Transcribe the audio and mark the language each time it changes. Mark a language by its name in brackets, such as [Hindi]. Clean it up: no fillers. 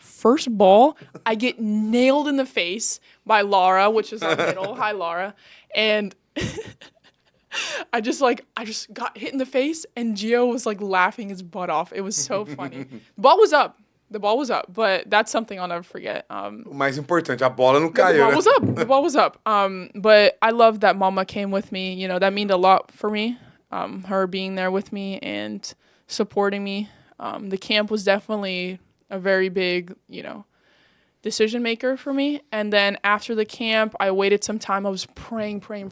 [English] First ball, I get nailed in the face by Laura, which is our middle. Hi, Laura. And I just got hit in the face, and Gio was laughing his butt off. It was so funny. The ball was up. But that's something I'll never forget. [Portuguese] O mais importante, a bola não caiu. [English] The ball was up. But I love that Mama came with me. That meant a lot for me. Her being there with me and supporting me. The camp was definitely a very big, decision maker for me. And then after the camp, I waited some time. I was praying.